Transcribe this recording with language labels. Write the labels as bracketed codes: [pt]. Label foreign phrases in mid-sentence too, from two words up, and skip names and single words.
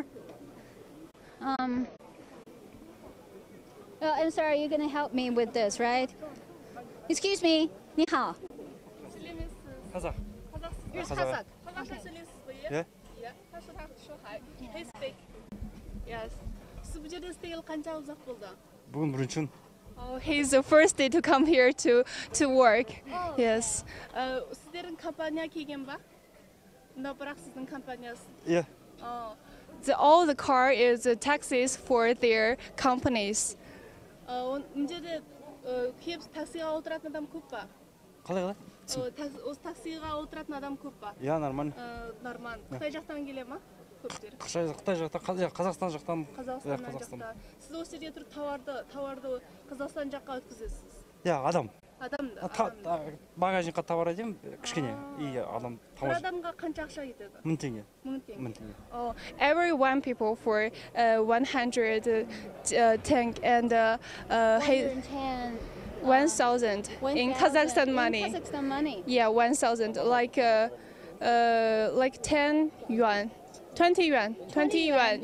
[en] I'm sorry, you're going to help me with this, right? Excuse me. [zh] 你好. [en] Kazakh. You're Kazakh. Yeah. Yeah. He speak. Yes. [kk] Сіз бұл жерде істегелі қанша ұзақ болды? Бүгін бірінші күн. [en] Oh, he's the first day to come here to work. Yes. [kk] Сіздердің компания келген ба? No, бірақ сіздің компаниясы. [en] Yeah. All the car is taxis for their companies. [kk] Мына жерде келіп таксиға отыратын адам көп па? Қалай? Осы таксиға отыратын адам көп па? [ru] Yeah, нормально. [kk] Нормально. Қытай жақтан келе ма? Көптер. Қытай жақтан, Қазақстан жақтан. Қазақстаннан жақта. Сіз осы жерде тұрып тауарды Қазақстан жаққа өткізесіз. Yeah, адам. Адам. Багажникқа товар әдем, кішкене. И адам Бір адамға қанша ақша кетеді? 1000 теңге. 1000 теңге. 1000 теңге. [en] Oh, every one people for 100 tank and 110. 1000 in Kazakhstan money. In Kazakhstan money. Yeah, 1000 like 10 yuan. 20 yuan. 20 yuan.